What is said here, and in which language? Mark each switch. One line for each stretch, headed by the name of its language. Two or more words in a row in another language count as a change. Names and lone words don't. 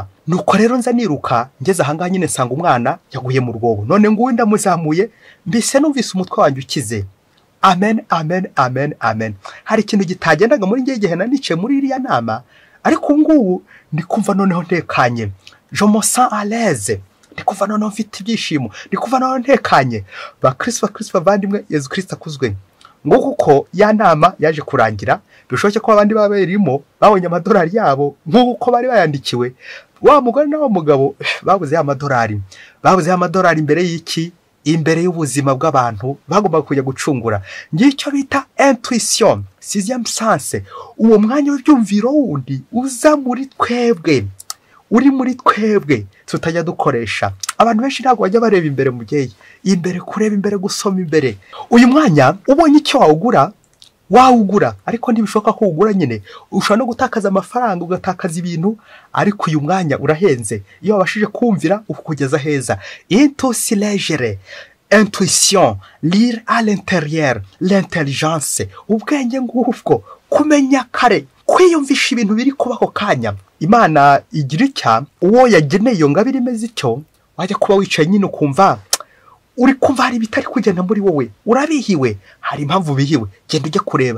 Kinyarwanda: Nuko rero nza niruka ngeze ahanga nyine nsanga umwana yaguye mu rwobo, none ngo wenda muzamuye, mbise numvise umutwe wanjye ukize. Amen. Hari ikintu gitagendaga muri ngiye gihe nanicaye muri iriya nama, ariko ngubu ndikumva noneho ntekanye.
French: Je me sens à l'aise.
Kinyarwanda: Ndikuva noneho mfite ibyishimo, ndikuva noneho ntekanye. Ba Kristo bavandimwe, Yesu Kristo akuzwe. Ngo kuko ya nama yaje kurangira, bishoboke ko abandi baberimo babonye amadolari yabo nk'uko bari bayandikiwe. Wa mugore n'wa mugabo babuze amadolari imbere y'iki, imbere y'ubuzima bw'abantu bagomba kujya gucungura. Ngicyo bita intuition,
French: sixième sens,
Kinyarwanda: uwo mwanya w'ibyumviro wundi uza muri twebwe, uri muri twebwe tutajya dukoresha. Abantu benshi ntabwo bajya bareba imbere mubyeyi, imbere kureba imbere, gusoma imbere. Uyu mwanya ubonye icyo wawugura ariko ntibishoboka ko ugura nyine, ushobora no gutakaza amafaranga ugatakaza ibintu, ariko uyu mwanya urahenze iyo wabashije kumvira ukugeza heza.
French: Intuition légère, intuition, lire à l'intérieur, l'intelligence,
Kinyarwanda: ubwenge ngubwo, kumenya kare, kwiyumvisha ibintu biri kuba ako kanya. Imana igira icya uwo yageneye iyo ngabire imeze icyo, wajya kuba wicaye nyine ukumva uri kumva hari bitari kugenda muri wowe, urabihiwe, hari impamvu bihiwe, genda ujye kureba.